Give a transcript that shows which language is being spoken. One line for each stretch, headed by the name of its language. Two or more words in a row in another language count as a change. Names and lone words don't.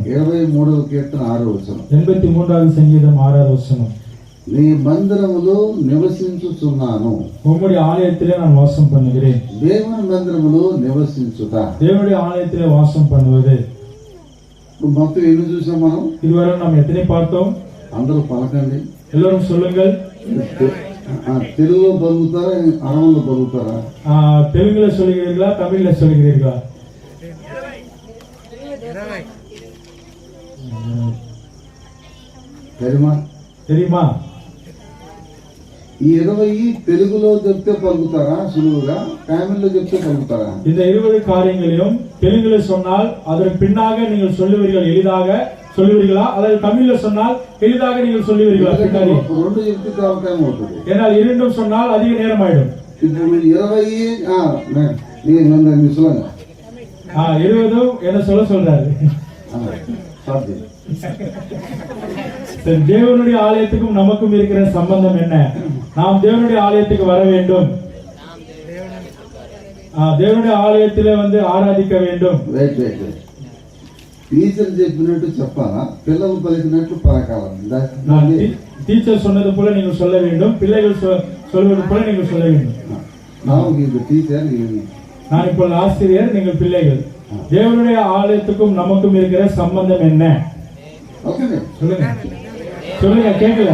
Telugu: 23వ కీర్తన 6వ వచనం.
Tamil: 83வது சங்கீதம் 6வது வசனம்.
Telugu: నీ మందిరములో నివసించుచున్నాను.
Tamil: உம்முடைய ஆலயத்திலே நான் வாசம் பண்ணுகிறேன்.
Telugu: దేవుని మందిరములో నివసించుట.
Tamil: தேவனுடைய ஆலயத்திலே வாசம் பண்ணுவது.
Telugu: మొత్తం ఎన్ని చూసాం మనం?
Tamil: இதுவரை நாம் எத்தனை பார்த்தோம்?
Telugu: అందరూ పలకండి.
Tamil: எல்லோரும் சொல்லுங்கள்.
Telugu: తెలుగులో పలుకుతారా, అరవలో పలుకుతారా?
Tamil: தெலுங்குல சொல்லுகிறீர்களா, தமிழ்ல சொல்லுகிறீர்களா? தெரியுமா?
Telugu: ఈ 20 తెలుగులో చెప్తే పలుకుతారా సులువుగా, తమిళ్లో చెప్తే పలుకుతారా?
Tamil: இந்த 20 காரியங்களையும் தெலுங்குல சொன்னால் அதற்கு பின்னாக நீங்கள் சொல்லுவீர்கள் எளிதாக, சொல்லுவீர்களா? அல்லது தமிழ்ல சொன்னால் எளிதாக நீங்கள் சொல்லுவீர்களா? பின்னாடி
Telugu: రెండు చెప్తే అవకాశం అవుతుంది.
Tamil: ஏனால் இரண்டும் சொன்னால் அதிக நேரம் ஆயிடும்.
Telugu: ఇప్పుడు మీరు 20
Tamil: நீங்க சொல்லுங்க. 20 என்ன சொல்றாரு? சாத்தி. சரி, தேவனுடைய ஆலயத்துக்கும் நமக்கும் இருக்கிற சம்பந்தம் என்ன? நாம் தேவனுடைய ஆலயத்துக்கு வர வேண்டும். தேவனுடைய ஆலயத்திலே வந்து ஆராதிக்க வேண்டும்.
Telugu: వెయిట్ టీచర్ చెప్పినట్టు చెప్పాలా, పిల్లలు పలికినట్టు పలకాల?
Tamil: டீச்சர் சொன்னது போல நீங்கள் சொல்ல வேண்டும், பிள்ளைகள் சொல்வது போல நீங்கள் சொல்ல வேண்டும். நான் இது டீச்சர், நான் இப்போ ஆசிரியர், நீங்கள் பிள்ளைகள். தேவனுடைய ஆலயத்துக்கும் நமக்கும் இருக்கிற சம்பந்தம் என்ன? சொல்லுங்க சொல்லுங்க, கேட்கல.